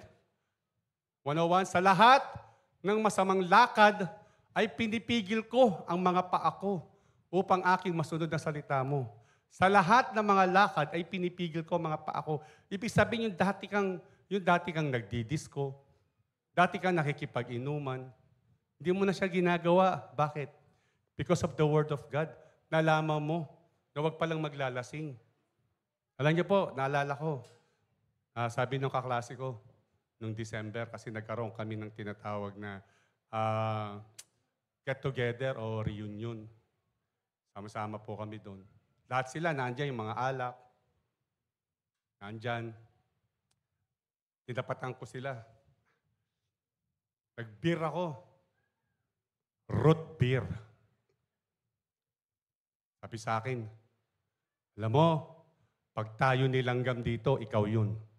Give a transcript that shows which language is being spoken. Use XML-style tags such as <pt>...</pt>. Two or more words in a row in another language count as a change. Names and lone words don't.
<tl>101, sa lahat ng masamang lakad ay pinipigil ko ang mga paa ko upang aking masunod na salita mo. Sa lahat ng mga lakad ay pinipigil ko ang mga paa ko. Ibig sabihin yung dati kang nagdidisco, dati kang nakikipag-inuman, hindi mo na siya ginagawa. Bakit?</tl> <en>Because of the Word of God.</en> <tl>Nalaman mo na huwag palang maglalasing. Alam niyo po, naalala ko, sabi ng kaklase ko, noong December kasi nagkaroon kami ng tinatawag na ah, get-together o reunion. Sama-sama po kami doon. Lahat sila, nandiyan yung mga alak, nandyan. Tinapatan ko sila. Nag-beer ako. Root beer. Sabi sa akin, alam mo, pag tayo nilanggam dito, ikaw yun.</tl>